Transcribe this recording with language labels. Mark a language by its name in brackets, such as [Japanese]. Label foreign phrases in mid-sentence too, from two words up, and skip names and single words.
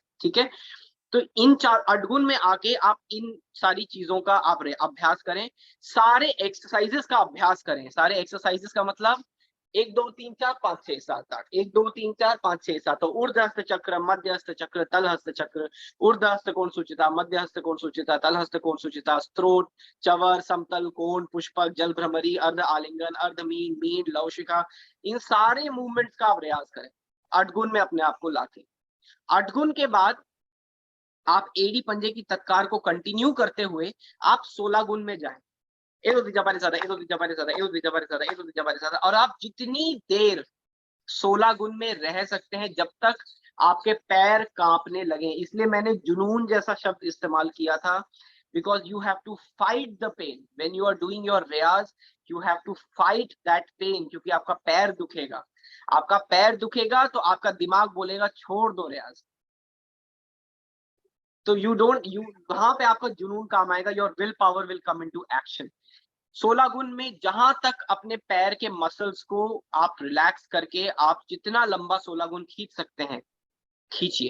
[Hindi] ठीक है, तो इन 4 अडगुन में आके आप इन सारी चीजों का आप अभ्यास करें, सारे एक्सरसाइजेस का अभ्यास करें. सारे एक्सरसाइजेस का मतलब 1 2 3 4 5 6 7 8, 1 2 3 4 5 6 7. तो ऊर्ध्वहस्त चक्र, मध्यहस्त चक्र, तलहस्त चक्र, ऊर्ध्वहस्त कोण सूचिता, मध्यहस्त कोण सूचिता, तलहस्त कोण सूचिता, स्त्रोत, चवर, समतल कोण, पुष्पक, जल भ्रमरी, अर्ध आलिंगन, अर्ध मीन, मीन, लवशिका, इन सारे मूवमेंट्स का आप रियाज करें अडगुन में अपने आप को लाके. अडगुन के बाद आप एड़ी पंजे की तत्कार को कंटिन्यू करते हुए आप 16 गुण में जाएं. और आप जितनी देर 16 गुण में रह सकते हैं जब तक आपके पैर कांपने लगे. इसलिए मैंने जुनून जैसा शब्द इस्तेमाल किया था. [English] because you have to fight the pain when you are doing your riyaaz. You have to fight that pain, [Hindi] क्योंकि आपका पैर दुखेगा. आपका पैर दुखेगा तो आपका दिमाग बोलेगा छोड़ दो रियाज. तो यू वहां पे आपका जुनून काम आएगा. [English] your will power will come into action. [Hindi] 16 गुण में जहां तक अपने पैर के मसल्स को आप रिलैक्स करके आप जितना लंबा 16 गुण खींच सकते हैं खींचिए.